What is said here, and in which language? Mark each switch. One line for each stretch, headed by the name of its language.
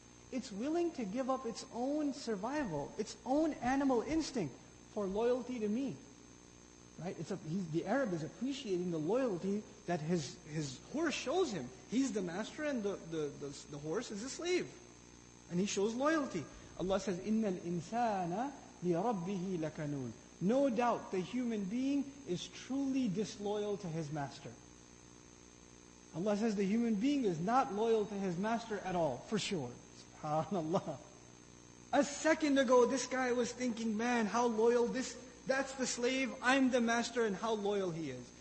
English: It's willing to give up its own survival, its own animal instinct for loyalty to me. Right? The Arab is appreciating the loyalty that his horse shows him. He's the master and the horse is a slave. And he shows loyalty. Allah says,
Arabic: إِنَّ الْإِنسَانَ لِرَبِّهِ لَكَنُونَ.
English: No doubt the human being is truly disloyal to his master. Allah says the human being is not loyal to his master at all, for sure. SubhanAllah. A second ago, this guy was thinking, man, how loyal that's the slave, I'm the master, and how loyal he is.